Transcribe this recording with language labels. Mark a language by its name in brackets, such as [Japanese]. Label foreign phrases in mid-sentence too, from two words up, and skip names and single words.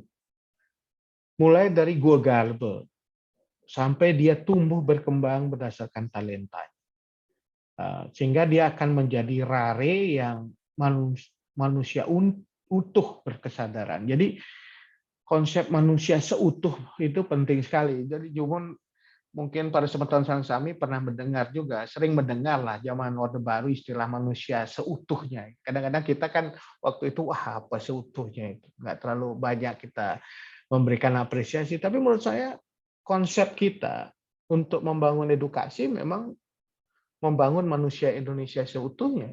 [Indonesian] Mulai dari Gua Garba sampai dia tumbuh berkembang berdasarkan talentanya. Sehingga dia akan menjadi rare yang manusia utuh berkesadaran. Jadi konsep manusia seutuh itu penting sekali. Jadi mungkin para [Balinese] semeton Sami [Indonesian] pernah mendengar juga, sering mendengar lah zaman Orde Baru istilah manusia seutuhnya. Kadang-kadang kita kan waktu itu, wah apa seutuhnya itu. Nggak terlalu banyak kita memberikan apresiasi. Tapi menurut saya konsep kita untuk membangun edukasi memang membangun manusia Indonesia seutuhnya.